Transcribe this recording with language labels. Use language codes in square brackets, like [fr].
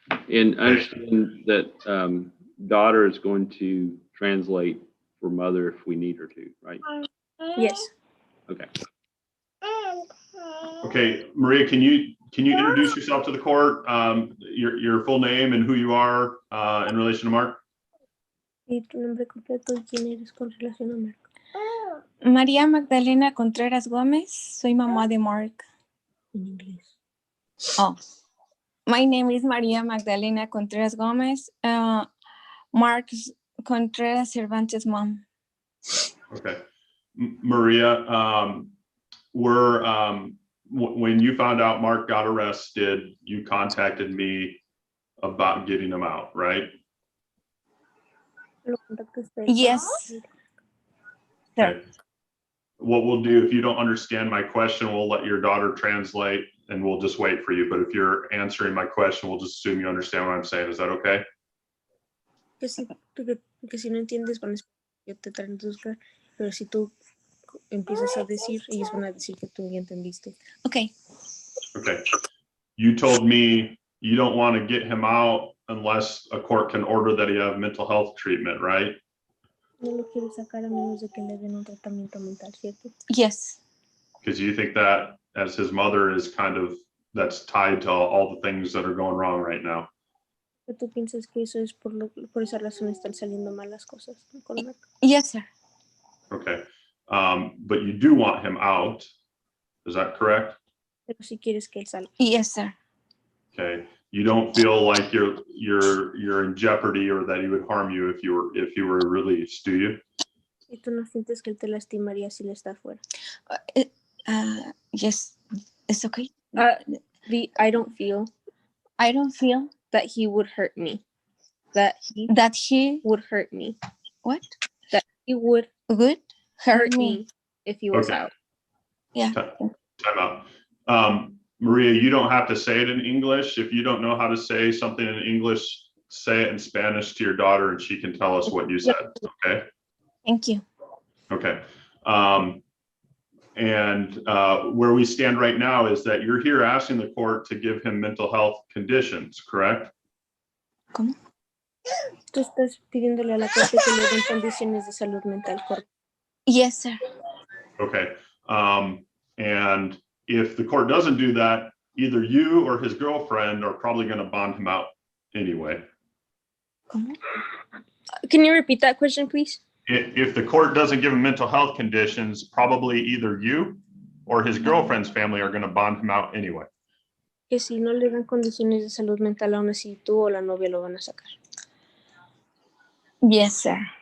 [en] And I understand that daughter is going to translate for mother if we need her to, right? Yes. Okay. Okay, Maria, can you introduce yourself to the court? Your full name and who you are in relation to Mark? [es] ¿Y tu nombre completo y quién eres con relación a Mark? María Magdalena Contreras Gómez. Soy mamá de Mark. En inglés. Oh. [en] My name is María Magdalena Contreras Gómez. Mark Contreras Cervantes' mom. Okay. Maria, when you found out Mark got arrested, you contacted me about getting him out, right? Yes. Okay. What we'll do, if you don't understand my question, we'll let your daughter translate and we'll just wait for you. But if you're answering my question, we'll just assume you understand what I'm saying. Is that okay? [es] Que si no entiendes, van a yo te traduzco, pero si tú empiezas a decir, ellos van a decir que tú ya entendiste. [en] Okay. Okay. You told me you don't want to get him out unless a court can order that he have mental health treatment, right? [es] No lo quiero sacar a menos de que le den un tratamiento mental, ¿cierto? [en] Yes. Because you think that as his mother is that's tied to all the things that are going wrong right now. [es] ¿Tú piensas que eso es por esa razón están saliendo mal las cosas con Mark? [en] Yes, sir. Okay. But you do want him out. Is that correct? [es] Pero si quieres que él salga. [en] Yes, sir. Okay. You don't feel like you're in jeopardy or that he would harm you if you were released, do you? [es] ¿Y tú no sientes que él te lastimaría si él está afuera? [en] Yes, it's okay. I don't feel that he would hurt me. That he would hurt me. What? That he would hurt me if he was out. Yeah. Time out. Maria, you don't have to say it in English. If you don't know how to say something in English, say it in Spanish to your daughter and she can tell us what you said, okay? Thank you. Okay. And where we stand right now is that you're here asking the court to give him mental health conditions, correct? [es] ¿Cómo? Tú estás pidiéndole a la corte que le den condiciones de salud mental, ¿correcto? [en] Yes, sir. Okay. And if the court doesn't do that, either you or his girlfriend are probably going to bond him out anyway. [es] ¿Cómo? [en] Can you repeat that question, please? If the court doesn't give him mental health conditions, probably either you or his girlfriend's family are going to bond him out anyway. [es] Que si no le dan condiciones de salud mental, aún así tú o la novia lo van a sacar. [en] Yes, sir.